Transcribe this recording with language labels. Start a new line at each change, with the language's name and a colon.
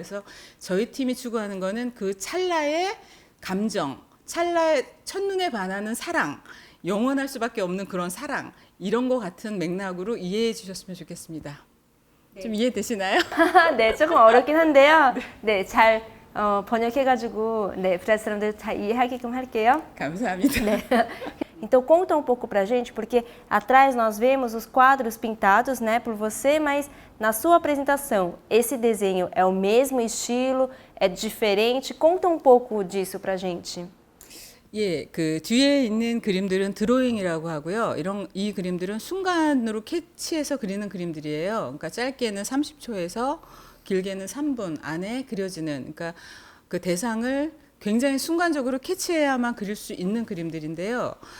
Korean: 그래서 저희 팀이 추구하는 거는 그 찰나의 감정, 찰나의 첫눈에 반하는 사랑, 영원할 수밖에 없는 그런 사랑, 이런 거 같은 맥락으로 이해해 주셨으면 좋겠습니다. 좀 이해되시나요? 네, 조금 어렵긴 한데요. 네, 잘 번역해가지고 네, 브라질 사람들 잘 이해하게끔 할게요. 감사합니다. 네.
Portuguese: Então conta um pouco pra gente, porque atrás nós vemos os quadros pintados, né, por você, mas na sua apresentação, esse desenho é o mesmo estilo, é diferente? Conta um pouco disso pra gente.
Korean: 예, 그 뒤에 있는 그림들은 드로잉이라고 하고요. 이 그림들은 순간으로 캐치해서 그리는 그림들이에요. 그러니까 짧게는 30초에서 길게는 3분 안에 그려지는, 그러니까 그 대상을 굉장히 순간적으로 캐치해야만 그릴 수 있는 그림들인데요.